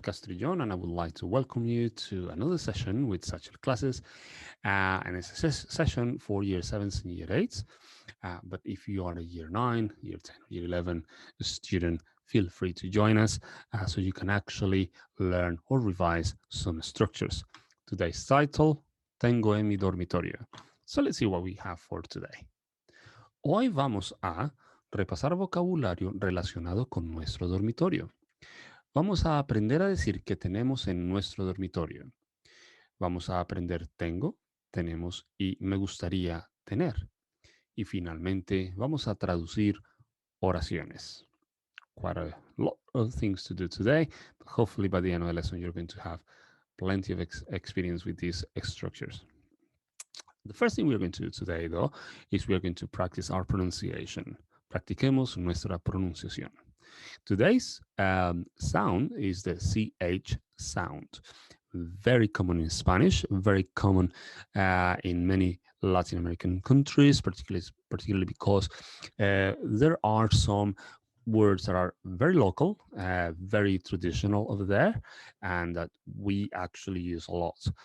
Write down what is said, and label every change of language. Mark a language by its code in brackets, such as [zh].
[en] Castrillon and I would like to welcome you to another session with Satchel Classes. And it's a session for year 7s and year 8s. But if you are a year 9, year 10, year 11 student, feel free to join us so you can actually learn or revise some structures. Today's title, [es] Tengo en mi dormitorio. [en] So let's see what we have for today. [es] Hoy vamos a repasar vocabulario relacionado con nuestro dormitorio. Vamos a aprender a decir que tenemos en nuestro dormitorio. Vamos a aprender tengo, tenemos y me gustaría tener. Y finalmente vamos a traducir oraciones. [en] Quite a lot of things to do today, but hopefully by the end of the lesson you're going to have plenty of experience with these structures. The first thing we're going to do today, though, is we're going to practice our pronunciation. [es] Practiquemos nuestra pronunciación. [en] Today's sound is the CH sound. Very common in Spanish, very common in many Latin American countries, particularly because there are some words that are very local, very traditional over there, and that we actually use a lot.